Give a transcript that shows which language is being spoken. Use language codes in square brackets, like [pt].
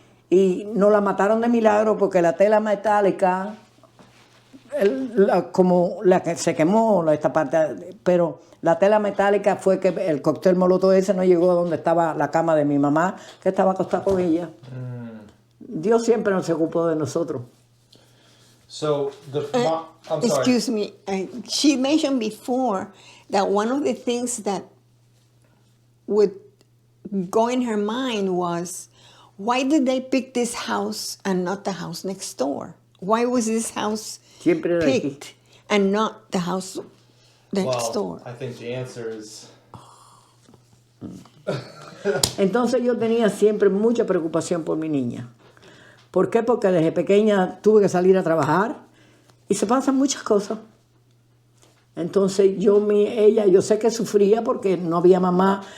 [es] Y no la mataron de milagro porque la tela metálica, como la que se quemó, esta parte, pero la tela metálica fue que el cóctel molotov ese no llegó a donde estaba la cama de mi mamá, que estaba acostada con ella. Dios siempre nos ocupó de nosotros. [en] So I'm sorry. Excuse me, she mentioned before that one of the things that would go in her mind was, why did they pick this house and not the house next door? Why was this house [es] Siempre era aquí. [en] picked and not the house next Well, door? I think the answer is [es] Entonces yo tenía siempre mucha preocupación por mi niña. ¿Por qué? Porque desde pequeña tuve que salir a trabajar y se pasan muchas cosas. Entonces yo sé que sufría porque no había mamá.